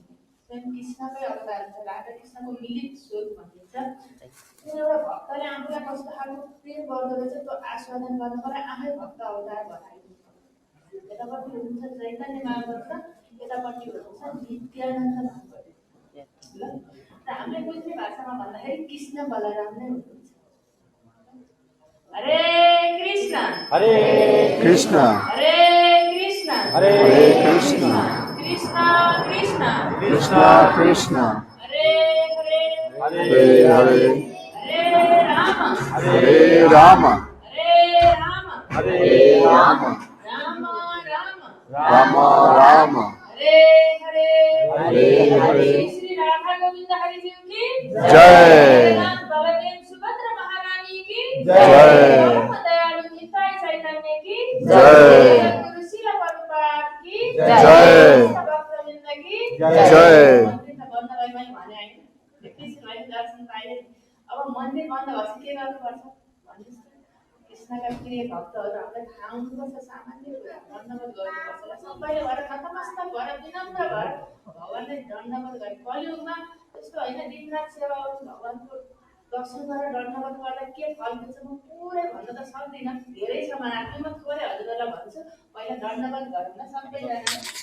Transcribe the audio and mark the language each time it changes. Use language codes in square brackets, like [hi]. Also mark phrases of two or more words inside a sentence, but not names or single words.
[ne] स्वयं कृष्णकै अवतार हुन्छ राधाकृष्णको मिलित स्वरूप भनिन्छ एउटा भक्तले आफूलाई कस्तो खालको प्रेम गर्दो रहेछ त्यो आस्वादन गर्नको लागि आफै भक्त अवतार बनाइदिन्छ यतापट्टि हुनुहुन्छ चैतन्य महाप्रभु र यतापट्टि हुनुहुन्छ नित्यानन्द महाप्रभु ल र हामीले बुझ्ने भाषामा भन्दाखेरि कृष्ण बलराम नै हुनुहुन्छ [sa] हरे कृष्ण हरे कृष्ण हरे कृष्ण हरे कृष्ण कृष्ण कृष्ण कृष्ण कृष्ण हरे हरे हरे हरे हरे हरे राम हरे राम हरे राम हरे राम राम राम राम राम हरे हरे हरे हरे [hi] श्री राधा गोविंद हरि जी की जय जगन्नाथ बलदेव सुभद्रा महारानी की जय परम दयालु निताई चैतन्य की जय गुरु शिला प्रभुपाद की जय भक्तवृन्द की जय [ne] मन्दिर त बन्द भए मैले भने हैन एकैछिन अहिले दर्शन पाइए अब मन्दिर बन्द भएपछि के गर्नुपर्छ भन्नुहोस् त कृष्णका प्रिय भक्तहरू हामीलाई थाहा हुनुपर्छ सामान्य कुरा दण्डवत गर्नुपर्छ सबैले भएर नतमस्तक भएर विनम्र भएर भगवान्लाई दण्डवत गरे कलियुगमा त्यस्तो होइन दिनरात सेवा गर्नु भगवान्को दर्शन गरेर दण्डवत गर्दा के फल मिल्छ म पुरै भन्न त सक्दिनँ धेरै छ मलाई म थोरै हजुरहरूलाई भन्छु पहिला दण्डवत गरौँ न सबैजना